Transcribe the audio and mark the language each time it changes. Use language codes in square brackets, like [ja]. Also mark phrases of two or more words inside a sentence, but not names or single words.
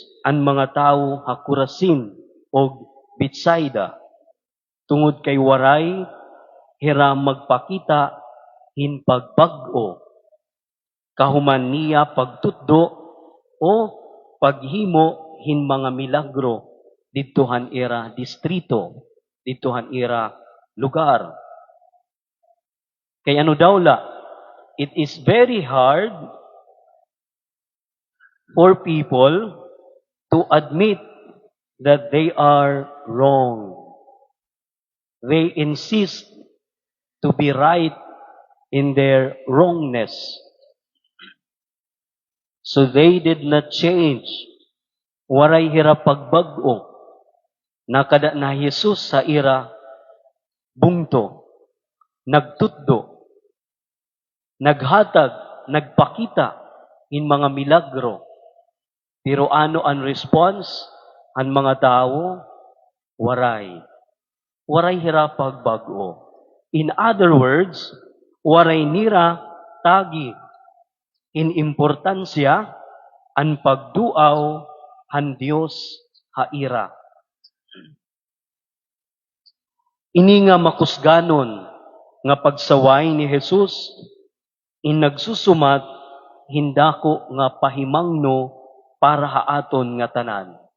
[war] ang mga tao ha Corazin o Betsaida tungod kay waray hiram magpakita hin pagbag-o kahuman niya pagtutdo o paghimo hin mga milagro didtohan ira distrito, didtohan ira lugar. Kay ano daw la? [en] It is very hard for people to admit that they are wrong. They insist to be right in their wrongness. So they did not change. [war] Waray hirap pagbag-o. Nakada na Jesus sa ira bungto, nagtutdo, naghatag, nagpakita in mga milagro. Pero ano ang response? Ang mga tao, waray. Waray hirap pagbago. [en] In other words, [war] waray nira tagi in importansya ang pagduaw han Dios haira. Ini nga makusganon nga pagsaway ni Jesus in nagsusumat hindako nga pahimangno para haaton nga tanan.